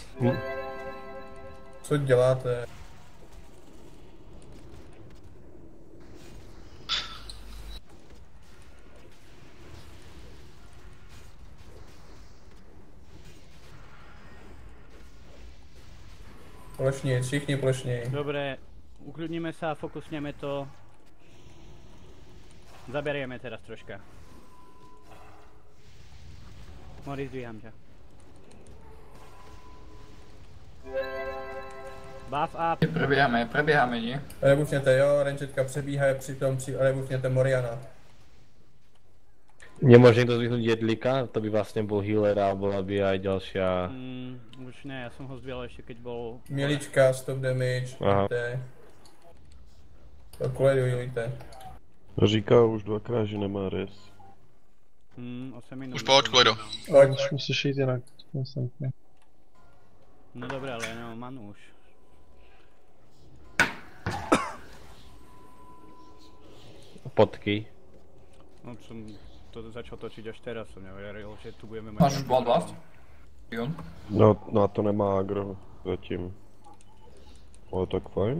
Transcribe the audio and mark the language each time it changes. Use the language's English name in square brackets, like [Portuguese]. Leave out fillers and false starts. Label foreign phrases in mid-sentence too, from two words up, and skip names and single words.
[Czech] Co děláte? Plošněji, všichni plošněji. [Slovak] Dobre, ukľudníme sa, fokusneme to. Zaberieme teraz troška. Mori, zdvíham ťa. [English] Buff up. [Slovak] Preběháme, nie? [Czech] Rebufněte, jo, rangetka přebíhá, přitom rebufněte Moriana. [Slovak] Nemôže niekto zvyhnúť jedlíka? To by vlastne bol healer a bola by aj ďalšia... Už ne, ja som ho zdvíhal ešte keď bol... Milička, [English] stop damage, Aha. [Czech] Kuledu healujte. Říká už dvakrát, že nemá res. [Slovak] 8 minút. [Czech] Už pojď, Kledo. Už musíš jít jinak. [Slovak] No dobré, ale ja nemám manu už. Potky. No som to začal točiť až teraz, som neveril, že tu budeme mať... Máš už Bloodlust? Ion? No, na to nemá agro zatím. Ale tak fajn.